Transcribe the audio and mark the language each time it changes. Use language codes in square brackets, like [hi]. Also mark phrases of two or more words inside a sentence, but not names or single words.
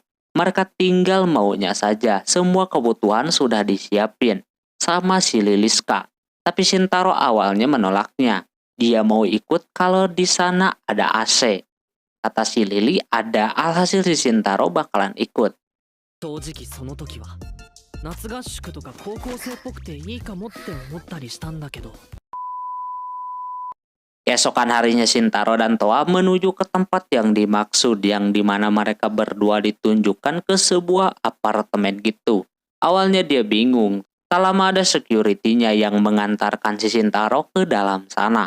[id] Mereka tinggal maunya saja. Semua kebutuhan sudah disiapin sama si Liliska. Tapi Shintaro awalnya menolaknya. Dia mau ikut kalau di sana ada AC. Kata si Lili ada, alhasil si Shintaro bakalan ikut. [ja] 正直その時は夏合宿とか高校生っぽくていいかもって思ったりしたんだけど。 [id] Keesokan harinya Shintaro dan Toa menuju ke tempat yang dimaksud, yang dimana mereka berdua ditunjukkan ke sebuah apartemen gitu. Awalnya dia bingung, tak lama ada security-nya yang mengantarkan si Shintaro ke dalam sana.